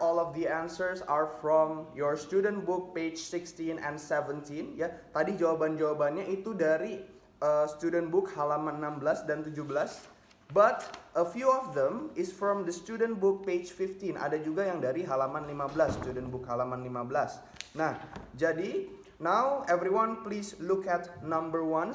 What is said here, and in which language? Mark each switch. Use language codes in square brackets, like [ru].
[en] All of the answers are from your student book page 16 and 17 ya. [id] Tadi jawaban-jawabannya itu dari student book halaman 16 dan 17. [en] But a few of them is from the student book page 15. [id] Ada juga yang dari halaman 15, student book halaman 15. Nah, jadi [en] now everyone please look at number 1.